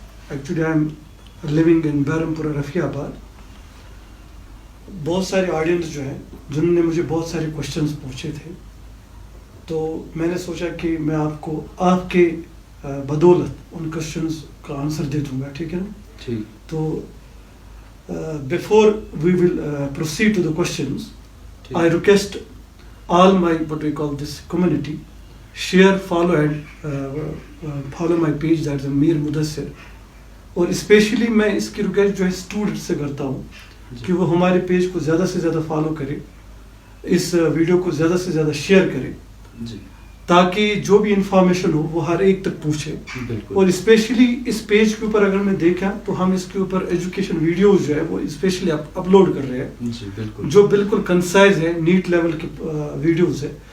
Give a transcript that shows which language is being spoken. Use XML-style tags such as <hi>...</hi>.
<en>actually I am living in</en> <ur>بہرمپورہ Rafi آباد. بہت سارے آڈینس جو ہیں جنہوں نے مجھے بہت سارے کوشچنس پوچھے تھے, تو میں نے سوچا کہ میں آپ کو آپ کے بدولت ان کوشچنس کا آنسر دے دوں گا. ٹھیک ہے نا. ٹھیک.</ur> <en>تو before we will proceed to the questions, I request all my what we call this community share, follow and follow my page, that is Mir Mudassir.</en> <ur>اور اسپیشلی میں اس کی ریکویسٹ جو ہے اسٹوڈنٹ سے کرتا ہوں کہ وہ ہمارے پیج کو زیادہ سے زیادہ فالو کرے, اس ویڈیو کو زیادہ سے زیادہ شیئر کرے, تاکہ جو بھی انفارمیشن ہو وہ ہر ایک تک پہنچے. اور اسپیشلی اس پیج کے اوپر اگر میں دیکھا تو ہم اس کے اوپر ایجوکیشن ویڈیوز جو ہے وہ اسپیشلی اپلوڈ کر رہے ہیں, جو بالکل کنسائز ہے, نیٹ لیول کی ویڈیوز ہے.</ur>